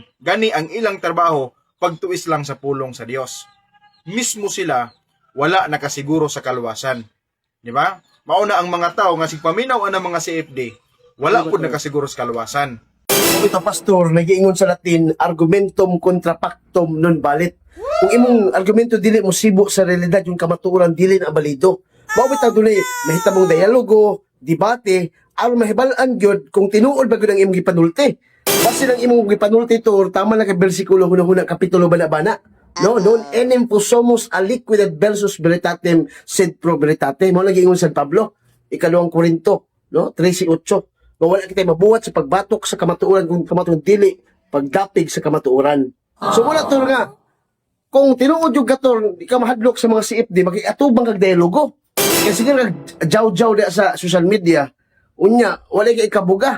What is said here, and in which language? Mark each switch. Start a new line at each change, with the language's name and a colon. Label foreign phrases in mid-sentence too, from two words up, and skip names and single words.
Cebuano: Gani ang ilang trabaho pagtuis lang sa pulong sa Dios. Mismo sila wala nakasiguro sa kaluwasan. Di ba? Mauna ang mga tao nga sigpaminaw ang mga CFD, wala pud nakasiguro sa kaluwasan. Ito pastor, nagiingon sa Latin,
Latin: argumentum contra pactum non valet.
Cebuano: Kung imong argumento dili mo sibo sa realidad yung kamatuoran dili na balido. Mao bitaw dunay mahitabong dialogo, debate, aron mahibalan gyud kung tinuod ba gyud ang imong gipanulti. Base lang imong gipanulti to, tama na kay bersikulo hunahuna kapitulo bana-bana. No,
Latin: non enim somos aliquid versus veritatem sed pro veritate.
Cebuano: Mao lagi ingon San Pablo, ikalawang Korinto, no, 13:8. Wala kita mabuhat sa pagbatok sa kamatuoran kung kamatuoran dili pagdapig sa kamatuoran. So wala to nga. Kung tinuod yung gator, di ka mahadlok sa mga CFD, magiatubang kag dialogo. Kasi nga jaw-jaw di sa social media, unya, wala kay ikabuga.